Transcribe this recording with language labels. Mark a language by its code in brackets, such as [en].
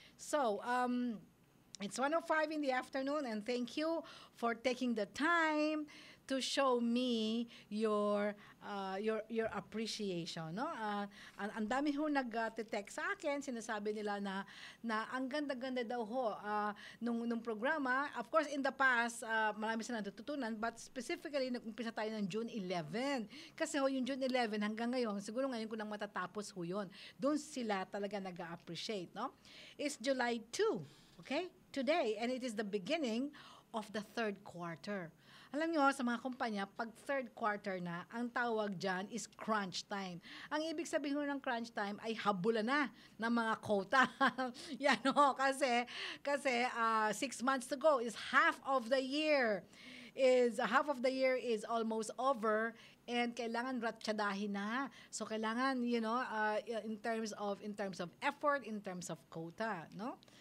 [en] So, it's 1:05 in the afternoon and thank you for taking the time to show me your appreciation, no? [tl] Ang dami ho nag-text sa akin, sinasabi nila na ang ganda-ganda daw ho nung programa. [en] Of course, in the past, [tl] marami sila natututunan, [en] but specifically, [tl] nag-umpisa tayo ng [en] June 11. [tl] Kasi ho, yung June 11 hanggang ngayon, siguro ngayon ko nang matatapos ho yun. Doon sila talaga nag-appreciate, no? [en] It's July 2, okay? Today, and it is the beginning of the third quarter. [tl] Alam nyo, sa mga kumpanya, pag third quarter na, ang tawag dyan is crunch time. Ang ibig sabihin ng crunch time ay habulan na ng mga quota. Yan o, kasi [en] 6 months to go is half of the year. Half of the year is almost over and [tl] kailangan ratsyadahin na. So kailangan, [en] in terms of effort, in terms of quota, no?